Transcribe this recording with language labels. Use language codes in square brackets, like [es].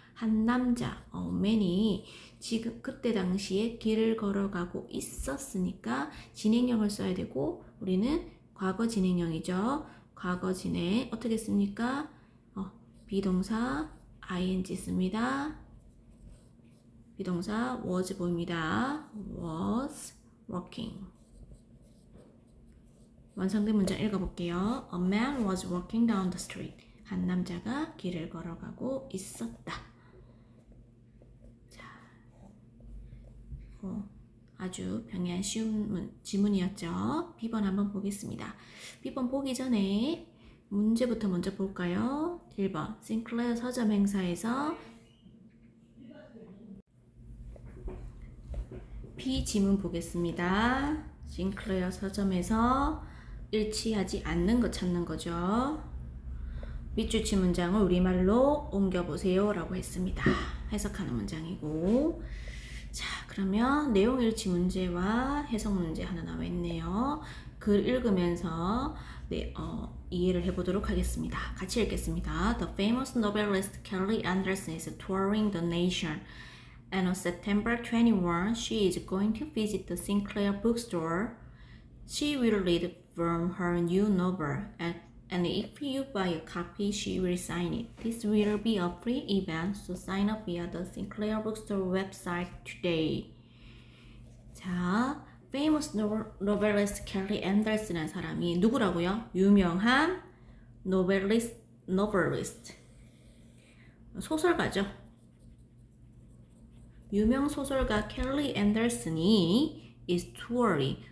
[ko] 한 남자, man이 지금 그때 당시에 길을 걸어가고 있었으니까 진행형을 써야 되고 우리는 과거 진행형이죠. 과거 진행 어떻게 씁니까? 비동사 ing 씁니다. 비동사 was 보입니다. [en] was walking. [ko] 완성된 문장 읽어볼게요. [en] A man was walking down the street. [ko] 한 남자가 길을 걸어가고 있었다. 자, 아주 평이한 쉬운 지문이었죠. B번 한번 보겠습니다. B번 보기 전에 문제부터 먼저 볼까요? 1번 싱클레어 서점 행사에서 B 지문 보겠습니다. 싱클레어 서점에서 일치하지 않는 것 찾는 거죠. 밑줄치 문장을 우리말로 옮겨보세요 라고 했습니다. 해석하는 문장이고 자 그러면 내용 일치 문제와 해석 문제 하나 나와 있네요. 글 읽으면서 이해를 해보도록 하겠습니다. 같이 읽겠습니다. [en] The famous novelist Kelly Anderson is touring the nation. And on September 21, she is going to visit the Sinclair bookstore. She will read from her new novel, and if you buy a copy, she will sign it. This will be a free event, so sign up via the Sinclair bookstore website today. [ko] 자, [en] famous novelist [ko] Kelly Anderson이라는 사람이 누구라고요? 유명한 novelist. 소설가죠. 유명 소설가 켈리 앤더슨이 [en] is touring.